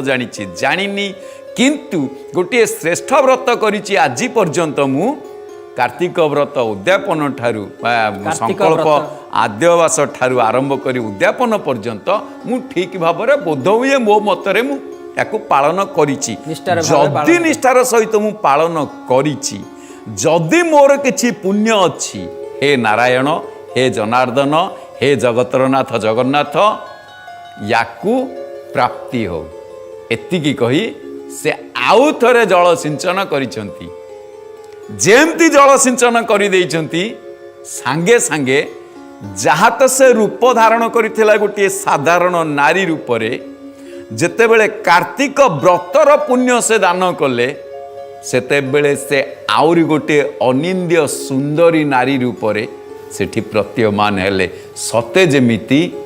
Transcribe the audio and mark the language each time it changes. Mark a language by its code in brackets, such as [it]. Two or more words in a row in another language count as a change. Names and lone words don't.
[or] ଜାଣିଛି ଜାଣିନି କିନ୍ତୁ ଗୋଟେ ଶ୍ରେଷ୍ଠ ବ୍ରତ କରିଛି ଆଜି ପର୍ଯ୍ୟନ୍ତ ମୁଁ କାର୍ତ୍ତିକ ବ୍ରତ ଉଦ୍ୟାପନ ଠାରୁ ସଂକଳ୍ପ ଆଦ୍ୟବାସ ଠାରୁ ଆରମ୍ଭ କରି ଉଦ୍ୟାପନ ପର୍ଯ୍ୟନ୍ତ ମୁଁ ଠିକ ଭାବରେ ବୋଧ ହୁଏ ମୋ ମତରେ ମୁଁ ଯାକୁ ପାଳନ କରିଛି ଯଦି ନିଷ୍ଠାର ସହିତ ମୁଁ ପାଳନ କରିଛି ଯଦି ମୋର କିଛି ପୁଣ୍ୟ ଅଛି ହେ ନାରାୟଣ ହେ ଜନାର୍ଦ୍ଦନ ହେ ଜଗତରନାଥ ଜଗନ୍ନାଥ ଯାକୁ ପ୍ରାପ୍ତି ହୋ ଏତିକି କହି ସେ ଆଉ ଥରେ ଜଳ ସିଞ୍ଚନ କରିସନ୍ତି ଯେମିତି ଜଳ ସିଞ୍ଚନ କରି ଦେଇସନ୍ତି ସାଙ୍ଗେ ସାଙ୍ଗେ ଯାହା ତ ସେ ରୂପ ଧାରଣ କରିଥିଲା ଗୋଟେ ସାଧାରଣ ନାରୀ ରୂପ ରେ ଯେତେବେଳେ କାର୍ତ୍ତିକ ବ୍ରତର ପୁଣ୍ୟ ସେ ଦାନ କଲେ ସେତେବେଳେ ସେ ଆଉରି ଗୋଟେ ଅନିନ୍ଦ୍ୟ ସୁନ୍ଦରୀ ନାରୀ ରୂପ ରେ ସେଠି ପ୍ରତୀୟମାନ ହେଲେ ସତେ ଯେମିତି